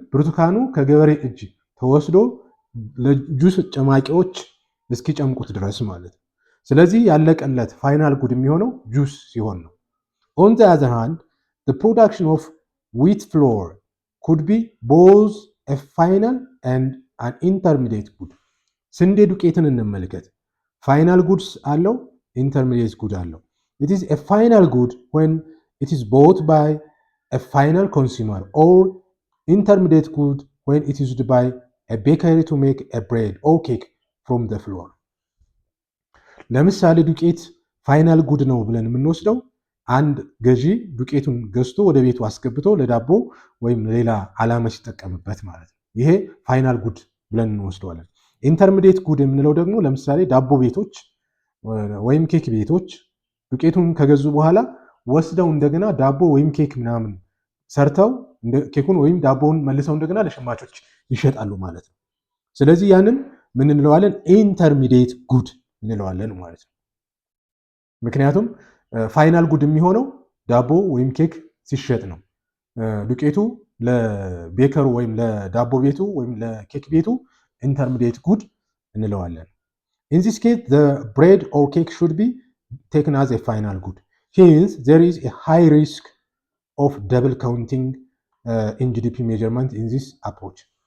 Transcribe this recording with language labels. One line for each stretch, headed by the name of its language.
Amharic: ብርቱካኑ ከገበሬ እጅ ተወስዶ ለጁስ ጨማቂዎች እስኪጨምቁት ድረስ ማለት ነው። ስለዚህ ያለቀለት ፋይናል ጉድ የሚሆነው ጁስ ሲሆን ነው።
English: On the other hand, the production of wheat flour could be both a final and an intermediate good.
Amharic: ስንዴ ዱቄትን እንመልከት። ፋይናል ጉድስ አለው፣ ኢንተርሚዲየት ጉድ አለው።
English: It is a final good when it is bought by a final consumer or intermediate good when it is used by a bakery to make a bread or cake from the flour.
Amharic: ለምሳሌ ዱቄት ፋይናል ጉድ ነው ብለን የምንወስደው አንድ ገዢ ዱቄቱን ገዝቶ ወደ ቤቱ አስገብቶ ለዳቦ ወይም ሌላ ዓላማ ሲጠቀምበት ማለት ነው። ይሄ ፋይናል ጉድ ብለን እንወስደዋለን። ኢንተርሚዲየት ጉድ የምንለው ደግሞ ለምሳሌ ዳቦ ቤቶች ወይም ኬክ ቤቶች ዱቄቱን ከገዙ በኋላ ወስደው እንደገና ዳቦ ወይም ኬክ ምናምን ሰርተው ኬኩን ወይም ዳቦውን መልሰው እንደገና ለሸማቾች ይሸጣሉ ማለት ነው። ስለዚህ ያንን ምን እንለዋለን? ኢንተርሚዲየት ጉድ እንለዋለን ማለት ነው። ምክንያቱም ፋይናል ጉድ የሚሆነው ዳቦ ወይም ኬክ ሲሸጥ ነው። ዱቄቱ ለቤከሩ ወይም ለዳቦ ቤቱ ወይም ለኬክ ቤቱ ኢንተርሚዲየት ጉድ እንለዋለን።
English: In this case, the bread or cake should be taken as a final good. Hence, there is a high risk of double counting in GDP measurement in this approach.